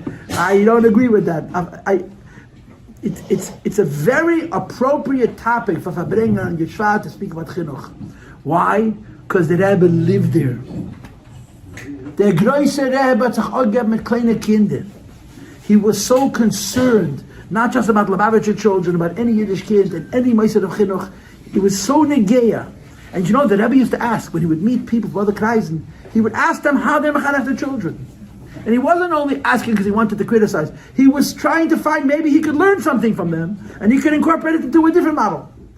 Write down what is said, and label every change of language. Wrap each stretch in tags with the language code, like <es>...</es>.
<en>I don't agree with that. It's a very appropriate topic for Farbrengen and Yud Shvat to speak about chinuch. Why? Because the Rebbe lived there.</en> <yi>Der große Rebbe hat sich auch gegeben mit kleinen Kindern.</yi> <en>He was so concerned, not just about Lubavitcher children, about any Yiddish kid and any Meiser of chinuch. He was so negeya. And you know, the Rebbe used to ask, when he would meet people from other kreisen, he would ask them how they mechanech their children. And he wasn't only asking because he wanted to criticize. He was trying to find maybe he could learn something from them, and he could incorporate it into a different model.</en>